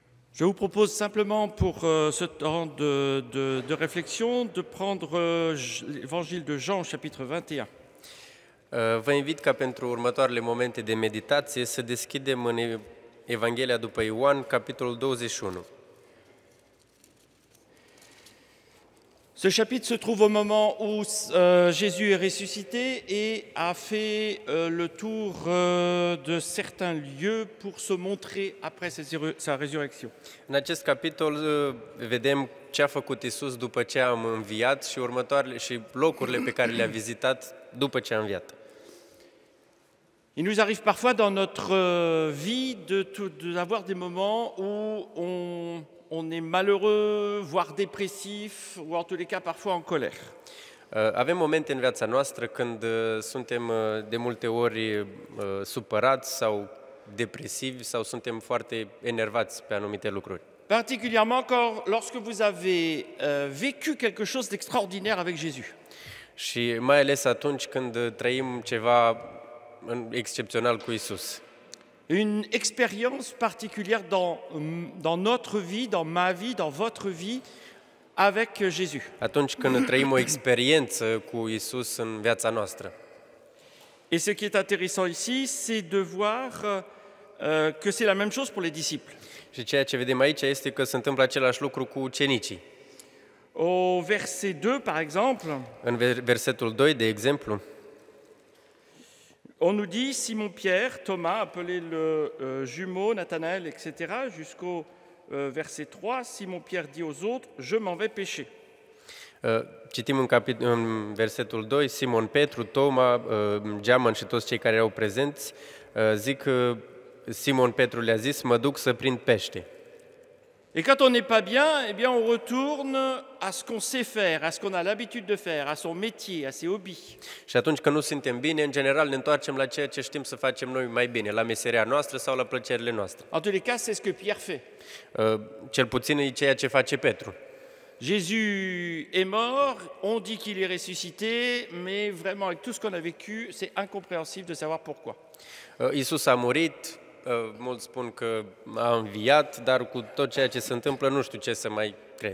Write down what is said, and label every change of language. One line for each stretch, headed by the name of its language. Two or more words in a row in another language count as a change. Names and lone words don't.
French: Je vous propose simplement pour ce temps de réflexion de prendre l'évangile de Jean, chapitre 21.
Romanian: Vă invit ca pentru următoarele momente de meditație să deschidem în Evanghelia după Ioan, capitolul 21.
French: Ce chapitre se trouve au moment où Jésus est ressuscité et a fait le tour de certains lieux pour se montrer après sa résurrection.
Romanian: În acest capitol vedem ce a făcut Iisus după ce a înviat și locurile pe care le-a vizitat după ce a înviat.
French: Il nous arrive parfois dans notre vie d'avoir des moments où on est malheureux, voire dépressif, ou en tous les cas parfois en colère.
Romanian: Avem momente în viața noastră când suntem de multe ori supărați sau depresivi sau suntem foarte enervați pe anumite lucruri.
French: Particulièrement lorsque vous avez vécu quelque chose d'extraordinaire avec Jésus.
Romanian: Și mai ales atunci când trăim ceva excepțional cu Iisus.
French: Une expérience particulière dans notre vie, dans ma vie, dans votre vie, avec Jésus.
Romanian: Atunci când trăim o experiență cu Iisus în viața noastră.
French: Et ce qui est intéressant ici, c'est de voir que c'est la même chose pour les disciples.
Romanian: Și ceea ce vedem aici este că se întâmplă același lucru cu ucenicii.
French: Au verset 2, par exemple,
Romanian: în versetul 2, de exemplu,
French: on nous dit Simon-Pierre, Thomas, appelé le jumeau, Nathanaël, etc., jusqu'au verset 3, Simon-Pierre dit aux autres, je m'en vais pêcher.
Romanian: Citim în versetul 2, Simon Petru, Toma, Geamăn și toți cei care erau prezenți, zic că Simon Petru le-a zis, mă duc să prind pește.
French: Et quand on n'est pas bien, eh bien on retourne à ce qu'on sait faire, à ce qu'on a l'habitude de faire, à son métier, à ses hobbies.
Romanian: Și atunci când nu suntem bine, în general ne întoarcem la ceea ce știm să facem noi mai bine, la meseria noastră sau la plăcerile noastre.
French: En tous les cas, c'est ce que Pierre fait.
Romanian: Cel puțin e ceea ce face Petru.
French: Jésus est mort, on dit qu'il est ressuscité, mais vraiment avec tout ce qu'on a vécu, c'est incompréhensible de savoir pourquoi.
Romanian: Iisus a murit, mulți spun că a înviat, dar cu tot ceea ce se întâmplă nu știu ce să mai cred.